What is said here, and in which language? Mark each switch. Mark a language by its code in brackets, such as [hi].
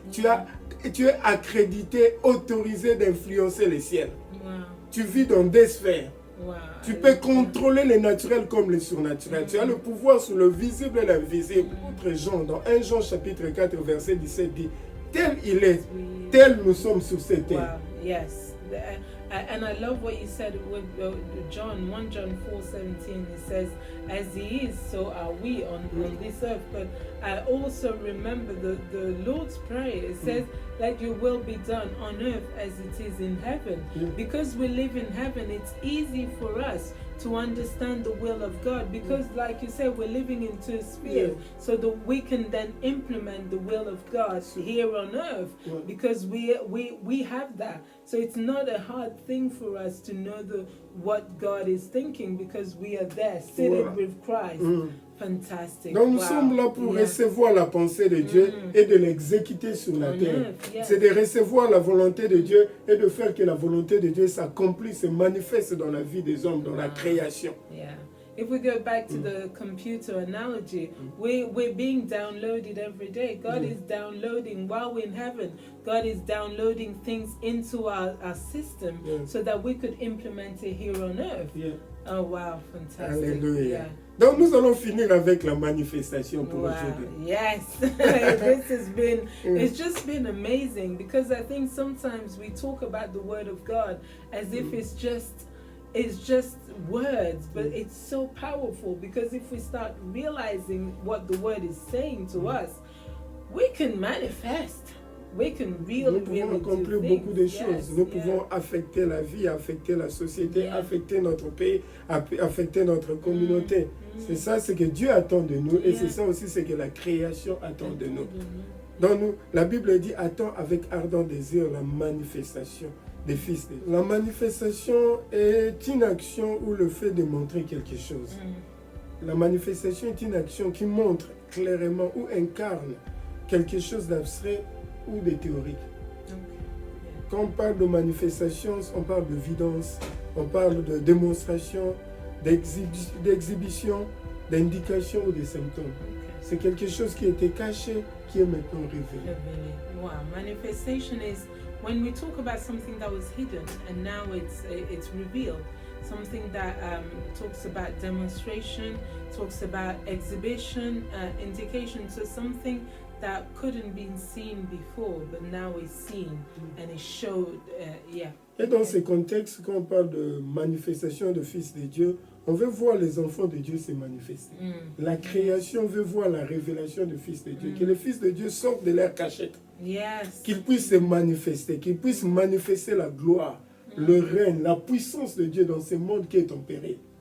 [fr] Tu es accrédité, autorisé d'influencer les ciels. Tu vis dans des sphères. Tu peux contrôler le naturel comme le surnaturel. Tu as le pouvoir sur le visible et l'invisible. Autre Jean, dans 1 Jean chapitre 4, verset 17 dit, tel il est, tel nous sommes sur cette terre. [en] Yes. And I love what you said with John 1 John 4:17. It says, as he is, so are we on this earth. But I also remember the Lord's Prayer. It says, let your will be done on earth as it is in heaven. Because we live in heaven, it's easy for us to understand the will of God, because like you said, we're living in two spheres, so that we can then implement the will of God here on earth, because we have that. So it's not a hard thing for us to know what God is thinking, because we are there sitting with Christ. Fantastic. [fr] Donc nous sommes là pour recevoir la pensée de Dieu et de l'exécuter sur la terre. C'est de recevoir la volonté de Dieu et de faire que la volonté de Dieu s'accomplisse, se manifeste dans la vie des hommes, dans la création. [en] Yeah. If we go back to the computer analogy, we're being downloaded every day. God is downloading while we're in heaven. God is downloading things into our system so that we could implement it here on earth. Oh wow, fantastic. [fr] Alléluia. Donc nous allons finir avec la manifestation pour aujourd'hui. [en] Yes, this has been, it's just been amazing, because I think sometimes we talk about the word of God as if it's just words, but it's so powerful, because if we start realizing what the word is saying to us, we can manifest. [fr] Nous pouvons accomplir beaucoup de choses. Nous pouvons affecter la vie, affecter la société, affecter notre pays, affecter notre communauté. C'est ça ce que Dieu attend de nous, et c'est ça aussi ce que la création attend de nous. Donc la Bible dit, attend avec ardent désir la manifestation des fils de Dieu. La manifestation est une action ou le fait de montrer quelque chose. La manifestation est une action qui montre clairement ou incarne quelque chose d'abstrait ou de théorique. Quand on parle de manifestation, on parle de vidance, on parle de démonstration, d'exhibition, d'indication ou de symptômes. C'est quelque chose qui était caché, qui est maintenant révélé. [en] Wow, manifestation is when we talk about something that was hidden and now it's revealed. Something that talks about demonstration, talks about exhibition, indication. So something that couldn't be seen before, but now is seen and is showed. [fr] Et dans ce contexte, quand on parle de manifestation de Fils de Dieu, on veut voir les enfants de Dieu se manifester. La création veut voir la révélation du Fils de Dieu, que le Fils de Dieu sorte de leur cachette, qu'il puisse se manifester, qu'il puisse manifester la gloire, le règne, la puissance de Dieu dans ce monde qui est tempéré.